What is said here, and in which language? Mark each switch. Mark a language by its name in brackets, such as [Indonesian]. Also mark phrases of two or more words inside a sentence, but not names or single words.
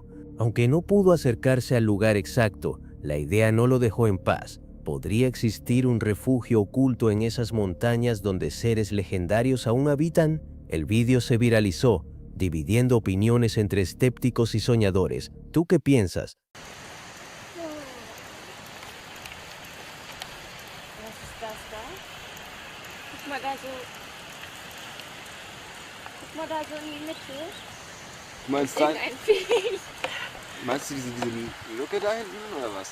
[Spanish] Aunque no pudo acercarse al lugar exacto, la idea no lo dejó en paz. ¿Podría existir un refugio oculto en esas montañas donde seres legendarios aún habitan? El vídeo se viralizó, dividiendo opiniones entre escépticos y soñadores. ¿Tú qué piensas? [German] Meinst du diese Lücke da hinten oder was?